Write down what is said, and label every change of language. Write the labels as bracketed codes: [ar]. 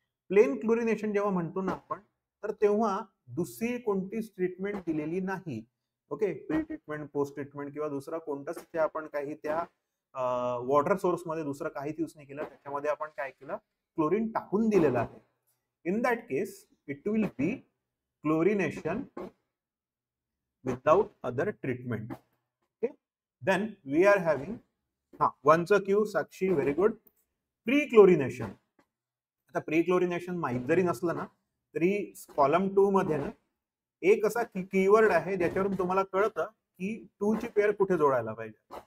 [mr] Plain chlorination जेव्हा म्हणतो ना आपण, तर तेव्हा दुसरी कोणतीच ट्रीटमेंट दिलेली नाही. Okay, pre treatment, post treatment किंवा दुसरा कोणताच ते आपण काही त्या वॉटर सोर्स मध्ये दुसरं काहीच यूज नाही केलं, त्याच्यामध्ये आपण काय केलं, क्लोरीन टाकून दिलेलं आहे. [en] In that case it will be chlorination without other treatment. Okay, then we are having वनचं Q Sakshi, very good. Pre chlorination. [mr] आता प्री क्लोरिनेशन माहीत जरी नसलं ना तरी कॉलम 2 मध्ये ना एक असा कीवर्ड आहे ज्याच्यावरून तुम्हाला कळतं की 2 ची पेअर कुठे जोडायला पाहिजे.